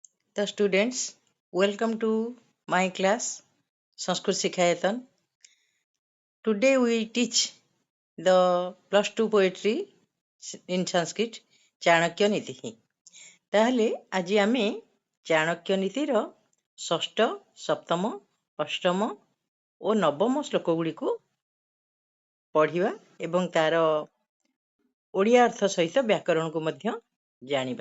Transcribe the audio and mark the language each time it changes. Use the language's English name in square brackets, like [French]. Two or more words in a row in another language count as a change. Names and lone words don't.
[English] The students, welcome to my class, Sanskrit Shikhayatan. Today we teach the plus 2 poetry in Sanskrit, [Odia] ଚାଣକ୍ୟ ନୀତି। ତାହେଲେ ଆଜି ଆମେ ଚାଣକ୍ୟ ନୀତିର ଷଷ୍ଠ, ସପ୍ତମ, ଅଷ୍ଟମ ଓ ନବମ ଶ୍ଲୋକ ଗୁଡ଼ିକୁ ପଢ଼ିବା ଏବଂ ତାର ଓଡ଼ିଆ ଅର୍ଥ ସହିତ ବ୍ୟାକରଣକୁ ମଧ୍ୟ ଜାଣିବା।